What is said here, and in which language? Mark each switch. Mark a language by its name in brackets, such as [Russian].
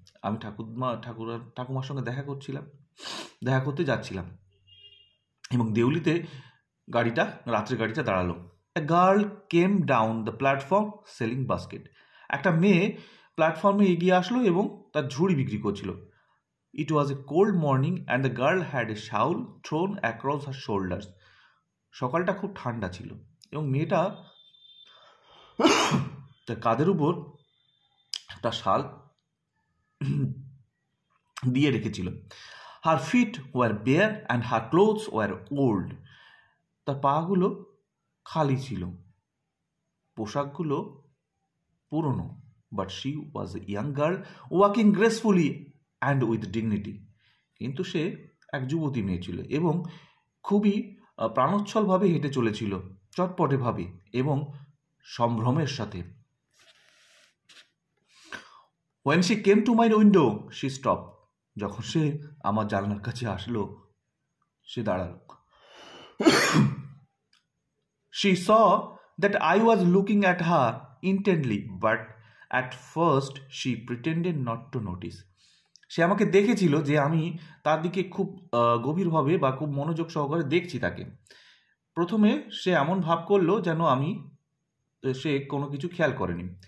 [Bangla] আমি ঠাকুমার সঙ্গে দেখা করতে যাচ্ছিলাম এবং দেউলিতে রাত্রের গাড়িটা দাঁড়ালো। [English] A girl came down the platform selling basket. [Bangla] একটা মেয়ে প্ল্যাটফর্মে এগিয়ে আসলো এবং তার ঝুড়ি বিক্রি করছিল। [English] It was a cold morning and the girl had a shawl thrown across her shoulders. [Bangla] সকালটা খুব ঠান্ডা ছিল এবং মেয়েটা তার কাঁধের উপর একটা শাল দিয়ে রেখেছিল। [English] Her feet were bare and her clothes were old. [Bangla] তার পাগুলো খালি ছিল, পোশাকগুলো পুরনো। [English] But she was a young girl walking gracefully and with dignity. [Bangla] কিন্তু সে এক যুবতী মেয়ে ছিল এবং খুবই প্রাণোচ্ছলভাবে হেঁটে চলেছিল, চটপটেভাবে এবং সম্ভ্রমের সাথে। [English] When she came to my window, she stopped. [Bangla] যখন সে আমার জানলার কাছে আসলো, সে দাঁড়ালো। [English] She saw that I was looking at her intently, but at first she pretended not to notice. [Bangla] সে আমাকে দেখেছিল যে আমি তার দিকে খুব গভীরভাবে বা খুব মনোযোগ সহকারে দেখছি তাকে। প্রথমে সে এমন ভাব করলো যেন সে কোনো কিছু খেয়াল করেনি।